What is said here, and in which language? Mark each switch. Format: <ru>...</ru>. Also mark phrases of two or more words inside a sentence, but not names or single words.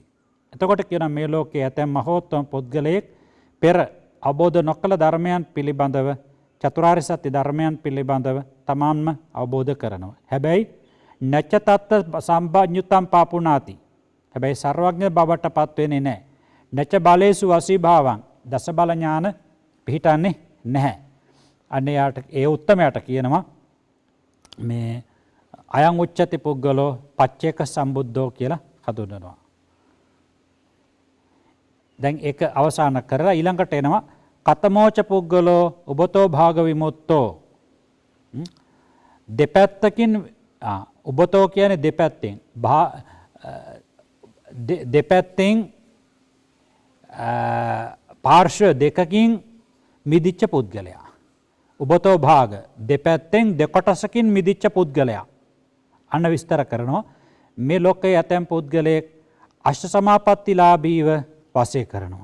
<si>එතකොට කියන මේ ලෝකයේ ඇතැම් මහෝත්තම පුද්ගලයෙක් පෙර අවබෝධ නොකළ ධර්මයන් පිළිබඳව, චතුරාර්ය සත්‍ය ධර්මයන් පිළිබඳව තමාන්ම අවබෝධ කරනවා.</si> <pi>හැබැයි නච්ච තත්ත සම්පඤ්ඤුතම් පාපුනාති.</pi> <si>හැබැයි සර්වඥ බවට පත් වෙන්නේ නැහැ.</si> <pi>නච්ච බලේසු වසීභාවං.</pi> <si>දස බල ඥාන පිහිටන්නේ නැහැ. අන්න ඒ උත්තමයට කියනවා මේ</si> <pi>අයං උච්චති පුද්ගලෝ පච්චේක සම්බුද්ධෝ</pi> <si>කියලා හඳුන්වනවා. දැන් ඒක අවසන් කරලා ඊළඟට එනවා</si> <pi>කතමෝච පුද්ගලෝ උබතෝ භාග විමුක්තෝ.</pi> <si>දෙපැත්තකින් උබතෝ කියන්නේ දෙපැත්තෙන් දෙපැත්තෙන් පාර්ශ්ව දෙකකින් මිදිච්ච පුද්ගලයා.</si> <pi>උබතෝ භාග</pi> <si>දෙපැත්තෙන් දෙකොටසකින් මිදිච්ච පුද්ගලයා. අන්න විස්තර කරනවා මේ ලෝකයේ ඇතැම් පුද්ගලයෙක් අෂ්ට සමාපත්තිලාභීව වාසය කරනවා.</si>